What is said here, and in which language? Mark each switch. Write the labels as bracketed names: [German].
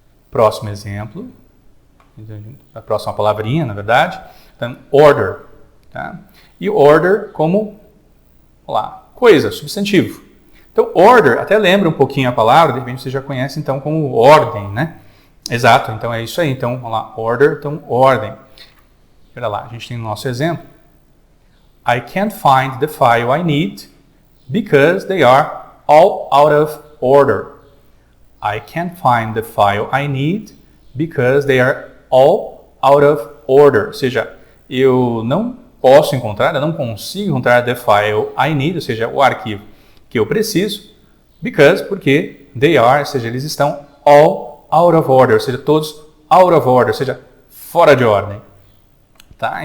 [Portuguese] Próximo exemplo, a próxima palavrinha, na verdade, então, order. Tá? E order como, coisa, substantivo. Então, order, até lembra um pouquinho a palavra, de repente você já conhece, então, como ordem, né? Exato, então é isso aí. Então, vamos lá, order, então, ordem. Olha lá, a gente tem o nosso exemplo. [English] I can't find the file I need because they are all out of order. I can't find the file I need because they are all out of order. [Portuguese] Ou seja, eu não posso encontrar, eu não consigo encontrar [English] the file I need, [Portuguese] ou seja, o arquivo que eu preciso, porque [English] they are, [Portuguese] ou seja, eles estão [English] all out of order, [Portuguese] ou seja, todos [English] out of order, [Portuguese] ou seja, fora de ordem. Tá?